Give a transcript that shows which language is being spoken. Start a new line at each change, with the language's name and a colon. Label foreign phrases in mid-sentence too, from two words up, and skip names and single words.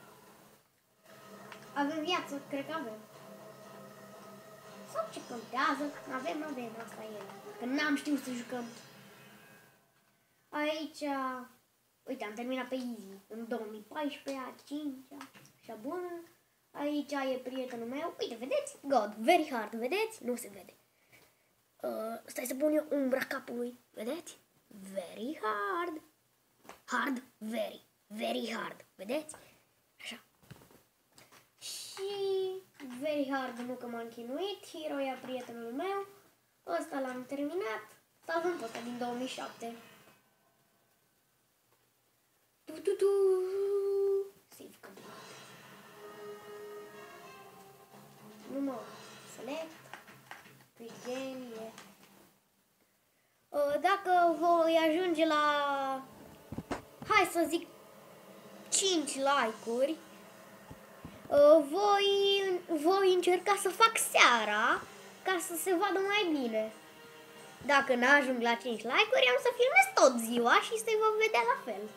Romanian: Avem viață, cred că avem. Sau ce contează? Avem, asta e. Că n-am știut să jucăm. Aici, uite, am terminat pe easy. În 2014, a 5-a, așa bună. Aici e prietenul meu. Uite, vedeți?
English: God, very hard,
Romanian: vedeți? Nu se vede. Stai să pun eu umbra capului. Vedeți?
English: Very hard. Hard, very, very hard.
Romanian: Vedeți? Așa. Și
English: very hard,
Romanian: nu că m-am chinuit. Hero e prietenul meu. Ăsta l-am terminat. Salvăm pe ăsta din 2007.
English: Save complete.
Romanian: Număr. Select.
English: Quick game. Yeah.
Romanian: Dacă voi ajunge la, hai să zic, 5 like-uri, voi încerca să fac seara ca să se vadă mai bine. Dacă n-ajung la 5 like-uri, am să filmez tot ziua și se va vedea la fel.